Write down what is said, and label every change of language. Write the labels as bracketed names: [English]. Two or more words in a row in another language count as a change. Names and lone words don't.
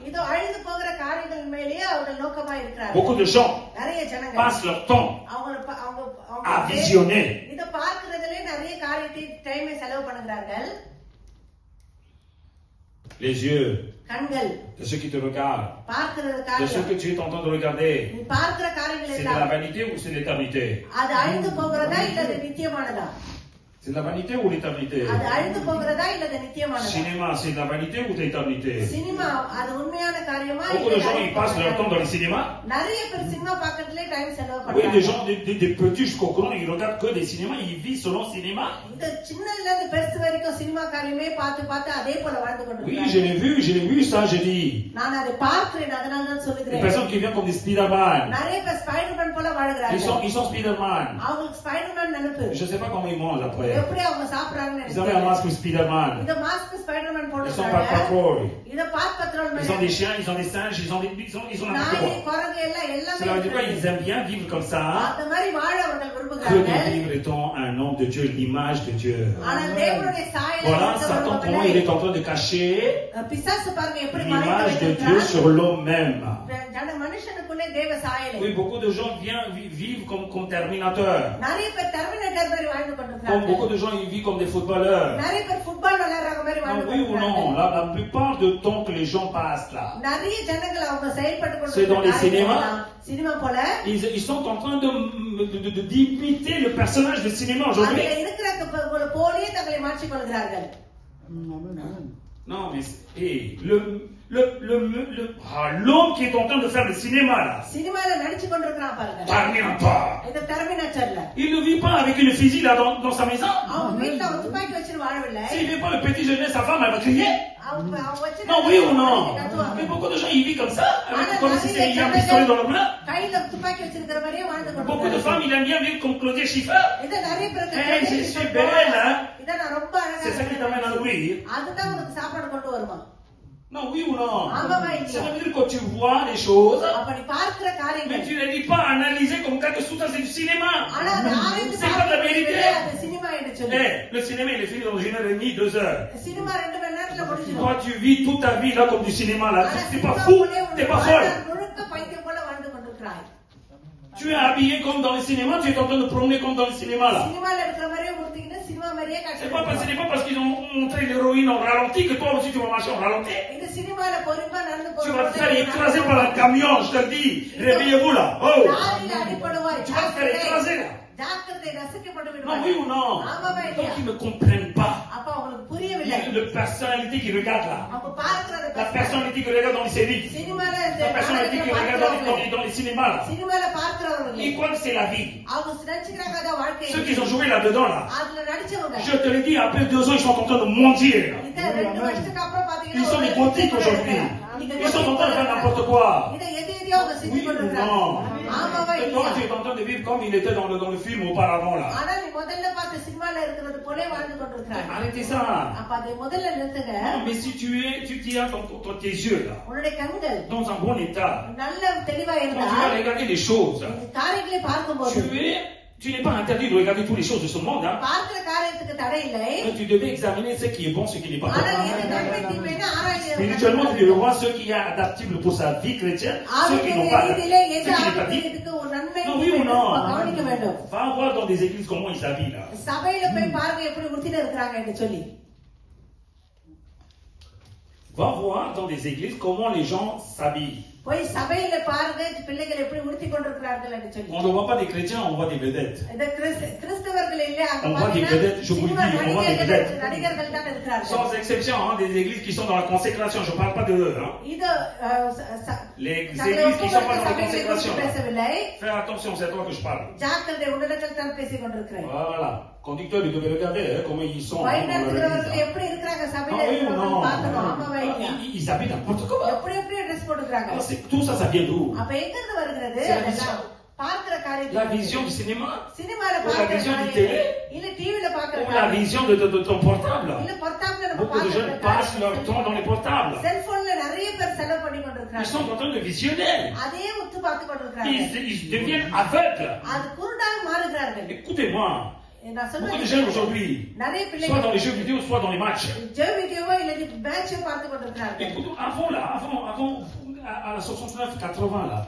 [French] Beaucoup de gens passent leur temps à visionner. Les yeux de ceux qui te regardent, [Tamil] பார்க்கிறது [French] de [Tamil] காரியம் [French] ceux que tu es en train de regarder. [Tamil] நீ பார்க்கிற காரியங்கள் [French] C'est de la [Tamil] எல்லாம் [French] vanité ou c'est l'éternité? [Tamil] அது அழிந்து போகிறதா இல்ல அது நித்தியமானதா [French] C'est de la vanité ou l'éternité? [Tamil] அது அழிந்து போகிறதா இல்ல அது நித்தியமானதா [French] Cinéma, c'est de la vanité ou de l'éternité? [Tamil] சினிமா அது உண்மையான காரியமா [French] Beaucoup de gens ils passent leur temps dans les cinémas. [Tamil] நிறைய பேர் சினிமா பார்க்கறதுல டைம் செலவு [French] Oui, des [Tamil] பண்றாங்க [French] gens, des petits jusqu'au grand, ils regardent que des cinémas, ils vivent selon le cinéma. [Tamil] இந்த சின்னதுல இருந்து பெருசு வரைக்கும் சினிமா காரியமே பார்த்து பார்த்து அதே போல வாழ்ந்து [French] Oui, [Tamil] கொண்டிருக்காங்க [French] je l'ai vu ça, j'ai dit. [Tamil] நான் அதை பார்க்கிறேன் அதனால தான் [French] Des [Tamil] சொல்லுகிறேன் [French] personnes qui viennent comme des Spider-Man. [Tamil] நிறைய பேர் ஸ்பைடர்மேன் போல வாழ்கிறாங்க [French] Ils sont Spider-Man. [Tamil] அவங்களுக்கு ஸ்பைடர்மேன் நினைப்பு [French] Je sais pas comment ils mangent après. [Tamil] எப்படி அவங்க சாப்பிடுறாங்கன்னு [French] Ils avaient un masque Spider-Man. [Tamil] இந்த மாஸ்க் ஸ்பைடர்மேன் [French] Ils sont pas [Tamil] போடுறாங்க [French] patrouilles. [Tamil] இத பாத் பத்ரோல் [French] Ils ont des chiens, ils ont des singes, ils ont n'importe [Tamil] நாய் [French] quoi. [Tamil] குரங்கு எல்லாம் [French] Cela veut dire quoi? [Tamil] எல்லாமே [French] Ils aiment bien vivre comme ça. [Tamil] அந்த மாதிரி வாழ அவர்கள் [French] Que [Tamil] விரும்புகிறாங்க [French] de vivre étant un homme de Dieu, l'image de Dieu. [Tamil] ஆனால் தேவனுடைய சாயலை [French] Voilà, Satan, comment il est en train de cacher [Tamil] பிசாசு பாருங்க எப்படி [French] l'image de Dieu sur l'homme même. [Tamil] மனுஷனுக்குள்ளே தேவ சாயலை [French] Oui, beaucoup de gens vivent comme Terminateur. [Tamil] நிறைய பேர் டெர்மினேட்டர் மாதிரி வாழ்ந்து [French] Comme [Tamil] கொண்டிருக்காங்க [French] beaucoup de gens, ils vivent comme des footballeurs. [Tamil] நிறைய பேர் ஃபுட்பால் விளையாடுற மாதிரி [French] Non, [Tamil] வாழ்ந்து [French] oui ou [Tamil] கொண்டிருக்காங்க [French] non, la plupart du temps que les gens passent là, [Tamil] நிறைய ஜனங்கள் அவங்க செயல்பட்டு [French] C'est dans les cinémas. [Tamil] சினிமா போல [French] ils sont en train d'imiter le personnage de cinéma aujourd'hui. [Tamil] அதுல இருக்கிற போலயே தங்களை மாற்றிக் கொள்கிறார்கள் [French] Non, mais l'homme qui est en train de faire le cinéma là, [Tamil] சினிமால நடிச்சு கொண்டிருக்கான் பாருங்க [French] Terminator. [Tamil] இந்த டெர்மினேட்டர்ல [French] Il ne vit pas avec une fusil là dans sa maison. [Tamil] அவங்க வீட்டுல அவன் துப்பாக்கி வச்சு வாழவில்லை [French] S'il ne vit pas le petit jeune, sa femme elle va crier. [Tamil] அவங்க வச்சு [French] Non, oui ou non? Mais beaucoup de gens ils vivent comme ça, comme si il y a un pistolet dans le bras. [Tamil] கையில துப்பாக்கி வச்சிருக்கிற மாதிரியே வாழ்ந்து [French] Beaucoup de [Tamil] கொண்டிருக்காங்க [French] femmes ils aiment bien vivre comme Claudia Schiffer. [Tamil] இத நிறைய பேருக்கு [French] Hey, je suis belle, hein? [Tamil] இத நான் ரொம்ப அழகா [French] C'est ça qui t'amène à nourrir. [Tamil] அதுதான் உனக்கு சாப்பாடு கொண்டு வருமா [French] Non, oui ou non? [Tamil] ஆமாவா [French] Ça [Tamil] இல்லையா [French] veut dire que tu vois les choses, [Tamil] அப்ப நீ பார்க்கிற [French] mais [Tamil] காரியங்கள் [French] tu ne les dis pas analyser comme quelque chose, c'est du cinéma. [Tamil] ஆனா அது ஆராய்ந்து [French] C'est pas de la vérité. [Tamil] அது சினிமா என்று சொல்லி [French] Hey, le cinéma il est fini dans 1h30, 2 heures. [Tamil] சினிமா 2 மணி நேரத்துல முடிஞ்சிடும் [French] Toi tu vis toute ta vie là comme du cinéma là. [Tamil] ஆனா [French] T'es pas [Tamil] சினிமா [French] fou, [Tamil] போலே [French] t'es pas folle. [Tamil] முழுக்க பைத்தியம் போல வாழ்ந்து கொண்டிருக்கிறாய் [French] Tu es habillé comme dans le cinéma, tu es en train de promener comme dans le cinéma là. [Tamil] சினிமால இருக்கிற மாதிரியே உடுத்திக்கிட்டு சினிமா மாதிரியே [French] Ce n'est pas parce qu'ils ont montré l'héroïne en ralenti que toi aussi tu vas marcher en ralenti. [Tamil] இந்த சினிமால பொறுப்பா நடந்து [French] Tu vas te faire écraser par un camion, je te le dis. Réveillez-vous là. Oh! [Tamil] லாரியில அடிபடுவாய் [French] Tu vas te faire écraser là. [Tamil] ஜாக்கிரதை ரசிக்கப்பட்டு [French] Non, [Tamil] விடுவாய் [French] oui ou non? [Tamil] ஆமாவா [French] Donc [Tamil] இல்லையா [French] ils ne comprennent pas. [Tamil] அப்ப அவங்களுக்கு புரியவில்லை [French] La personnalité qu'ils regardent là. [Tamil] அப்ப பார்க்கிறது [French] La personnalité qu'ils regardent dans les séries. [Tamil] சினிமால [French] La personnalité qu'ils regardent dans les cinémas là. [Tamil] சினிமால பார்க்கிறவங்க [French] Ils croient que c'est la vie. [Tamil] அவங்க நினைச்சுக்கிறாங்க அதான் வாழ்க்கை [French] Ceux qui ont joué là-dedans là. [Tamil] அதுல நடிச்சவங்க [French] Je te le dis, après 2 ans, ils sont en train de mentir. Là. [Tamil] இந்த 2 வருஷத்துக்கு அப்புறம் பாத்தீங்கன்னா [French] Ils sont des gothiques aujourd'hui. Ils sont en train de faire n'importe quoi. [Tamil] இத எதையோ அவங்க செஞ்சு [French] Oui ou [Tamil] கொண்டிருக்காங்க [French] non? [Tamil] ஆமாவா [French] Et toi, [Tamil] இல்லையா [French] tu es en train de vivre comme il était dans le film auparavant là. [Tamil] ஆனா நீ முதல்ல பார்த்த சினிமால இருக்கிறது போலே வாழ்ந்து கொண்டிருக்காங்க [French] Arrêtez ça. [Tamil] அப்ப அதை முதல்ல நிறுத்துங்க [French] Non, mais si tu as dans tes yeux là, [Tamil] உன்னுடைய கண்கள் [French] dans un bon état, [Tamil] நல்ல தெளிவா [French] quand [Tamil] இருந்தா [French] tu vas regarder les choses, [Tamil] காரியங்களை பார்க்கும்போது [French] tu n'es pas interdit de regarder toutes les choses de ce monde. Hein. [Tamil] பார்க்கிற காரியத்துக்கு தடை இல்லை [French] Mais tu devais examiner ce qui est bon, ce qui n'est pas [Tamil] ஆனா [French] bon. [Tamil] எது நன்மை தீமைன்னு ஆராய்ந்து [French] Spirituellement, tu devais voir ce qui est adaptable pour sa vie chrétienne, ceux qui n'ont pas, [Tamil] ரீதியிலே [French] ce [Tamil] எது [French] qui n'est pas dit. [Tamil] இதுக்கு ஒரு நன்மை [French] Non, oui ou non? [Tamil] கவனிக்க வேண்டும் [French] Va voir dans des églises comment ils s'habillent là. [Tamil] சபையில போய் பாருங்க எப்படி உடுத்திட்டு இருக்கிறாங்க என்று சொல்லி [French] Va voir dans des églises comment les gens s'habillent. [Tamil] போய் சபையில பாருங்க பிள்ளைகள் எப்படி உடுத்தி கொண்டிருக்கிறார்கள் என்று சொல்லி [French] On ne voit pas des chrétiens, on voit des vedettes. [Tamil] இந்த கிறிஸ்தவர்கள் இல்ல அங்க [French] On voit des vedettes, je vous le dis, on voit des vedettes. [Tamil] நடிகர்கள் தான் இருக்கிறார்கள் [French] Sans exception, hein, des églises qui sont dans la consécration, je ne parle pas de eux. Hein. [Tamil] இது [French] Les églises qui ne sont pas dans la [Tamil] சபைகளை [French] consécration. [Tamil] குறித்து பேசவில்லை [French] Fais attention, c'est à toi que je parle. [Tamil] ஜாக்கிரதை உன்னிடத்தில் தான் பேசிக் கொண்டிருக்கிறேன் [French] Voilà. Conducteur, il devait regarder hein, comment ils sont [Tamil] வழி [French] hein, dans leur [Tamil] நடத்துகிறவர்கள் [French] église. [Tamil] எப்படி இருக்கிறாங்க [French] Non, [Tamil] சபையில [French] oui ou [Tamil] இருக்கிறவங்க [French] non? [Tamil] பார்க்கணும் ஆமாவா இல்லையா [French] Ils habitent n'importe comment. [Tamil] எப்படி எப்படி ட்ரெஸ் போட்டுக்கிறாங்க [French] Alors, tout ça, ça vient d'où? [Tamil] அப்ப எங்க இருந்து வருகிறது [French] C'est la [Tamil] அதெல்லாம் [French] vision. [Tamil] பார்க்கிற [French] La [Tamil] காரியத்தை [French] vision du cinéma [Tamil] சினிமால [French] Ou la [Tamil] பார்க்கிற [French] vision du [Tamil] காரியத்தை [French] télé? [Tamil] இல்ல டிவில பார்க்கிற [French] ou la [Tamil] காரியம் [French] vision de ton portable. [Tamil] இல்ல portable நம்ம [French] Beaucoup de jeunes passent leur temps dans les portables. [Tamil] செல்போன்ல நிறைய பேர் செலவு பண்ணி [French] Ils [Tamil] கொண்டிருக்காங்க [French] sont en train de visionner. [Tamil] அதே உத்து பார்த்து கொண்டிருக்காங்க [French] Ils deviennent aveugles. [Tamil] அது குருடாக மாறுகிறார்கள் [French] Écoutez-moi, [Tamil] நான் [French] beaucoup de [Tamil] சொல்றேன் [French] jeunes aujourd'hui, [Tamil] நிறைய [French] soit [Tamil] பிள்ளைகள் [French] dans les jeux vidéo, soit dans les matchs. jeux vidéo [Tamil] இல்ல மேட்ச் பார்த்து கொண்டிருக்காங்க [French] Écoute, avant là, avant, à la 69-80 là.